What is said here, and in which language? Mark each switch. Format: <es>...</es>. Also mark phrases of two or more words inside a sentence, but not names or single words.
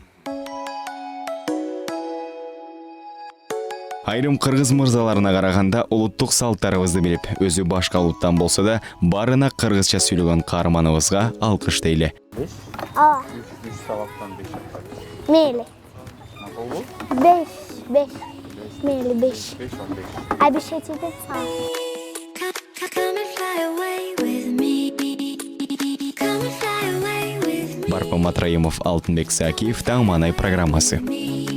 <ky>Айрым кыргыз мырзаларына караганда улуттук салттарыбызды билип, өзү башка улуттан болсо да, барына кыргызча сүйлөгөн каарманыбызга алкыш дейли. Ооба. 3 сабактан 5 жакка. Мейли. Макулбу? 5. Мейли 5. 5 15. А бешетиде саң.</ky> <en>Come and fly away with me. Come and fly away with me.</en> <ky>Барпа Матраимов, Алтынбек Сакиев, Таңманай программасы.</ky>